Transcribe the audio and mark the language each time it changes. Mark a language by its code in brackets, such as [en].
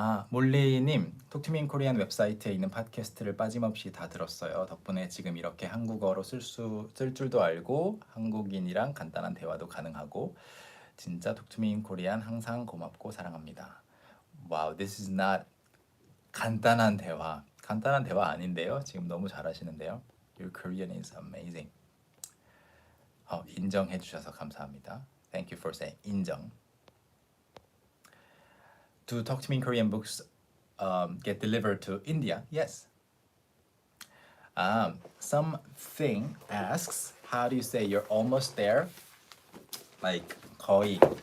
[ko] 몰리님, 톡투미인 코리안 웹사이트에 있는 팟캐스트를 빠짐없이 다 들었어요. 덕분에 지금 이렇게 한국어로 쓸 줄도 알고 한국인이랑 간단한 대화도 가능하고 진짜 톡투미인 코리안 항상 고맙고 사랑합니다. [en] Wow, this is not [ko] 간단한 대화. 간단한 대화 아닌데요. 지금 너무 잘하시는데요. [en] Your Korean is amazing. [ko] 인정해 주셔서 감사합니다. [en] Thank you for saying 인정. Do Talk to Me in Korean books get delivered to India? Yes. Something asks, how do you say you're almost there? Like 거의.